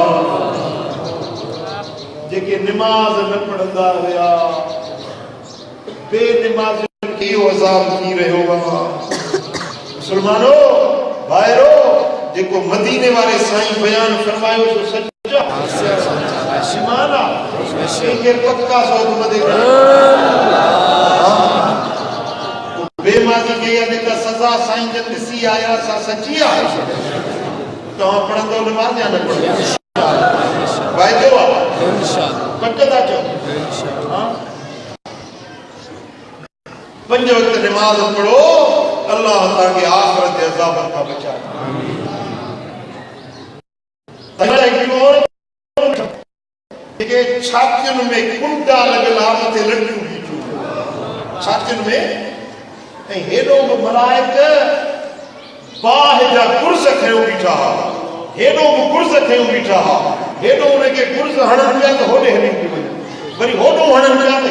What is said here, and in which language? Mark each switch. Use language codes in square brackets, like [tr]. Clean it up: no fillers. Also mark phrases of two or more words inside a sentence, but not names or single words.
[sd] जेके निमाज़ न पढ़ंदा हुया बेनिमाज़ इहो अज़ाब थी रहियो आहे मुसलमानो भाइरो जेको मदीने वारे साईं बयान फरमायो सो सच आहे ईमान आहे के पक्का सौद मदे बेमाज़ी के या जेका सज़ा साईं जन ॾिसी आया सा सची आहे तव्हां पढ़ंदो निमाज़ या न पढ़ंदो वाइदो आहे इंशाअल्लाह पक था चओ हां 5 वक्त नमाज पढ़ो अल्लाह ताके आखिरत के अज़ाब का बचाए के छातियुनि में कुंडा लॻल आहे मथे लॾियूं बीठियूं छातियुनि में ऐं हेॾो बि मलाइक बाहि जा गुर्ज़ खयूं बीठा हुआ हेॾो बि गुर्ज़ खयूं बीठा हुआ हेॾो उनखे गुर्ज़ हणनि पिया त होॾे हली पियो वञे वरी होॾो हणनि पिया त